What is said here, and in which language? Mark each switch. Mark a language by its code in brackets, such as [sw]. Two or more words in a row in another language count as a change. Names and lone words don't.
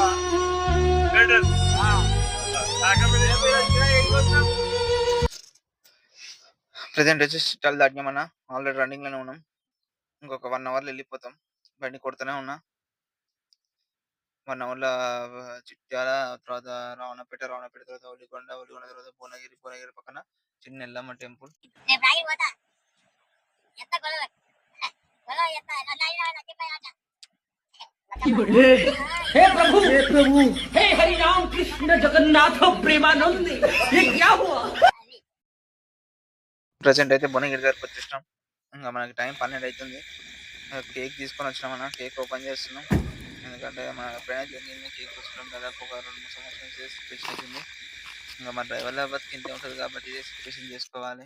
[te] ప్రెసెంట్ వచ్చేసి చాలా దాటినామన్నా. ఆల్రెడీ రన్నింగ్ లోనే ఉన్నాం. ఇంకొక 1 అవర్లో వెళ్ళిపోతాం. బండి కొడుతూనే ఉన్నా. 1 అవర్లో చిట్యాల, తర్వాత రావణపేట తర్వాత ఒలిగొండ తర్వాత భువనగిరి పక్కన చిన్న ఎల్లమ్మ టెంపుల్. [hi] हे प्रभु हे हरि राम कृष्ण जगन्नाथ प्रेमानंद ये क्या हुआ? [te] ప్రెసెంట్ అయితే భువనగిరి గారికి వచ్చేసినాం. ఇంకా మనకి టైం 12 అవుతుంది. కేక్ తీసుకొని వచ్చినామన్నా. కేక్ ఓపెన్ చేస్తున్నాం. ఎందుకంటే మన ఎప్పుడైనా జరిగింది కేక్ వస్తున్నాం దాదాపు ఒక 2-3 సంవత్సరాల సిచ్యువేషన్ అవుతుంది. ఇంకా మన డ్రైవర్ల బతికి ఇంతే ఉంటుంది కాబట్టి ఇదే సిచ్యువేషన్ చేసుకోవాలి.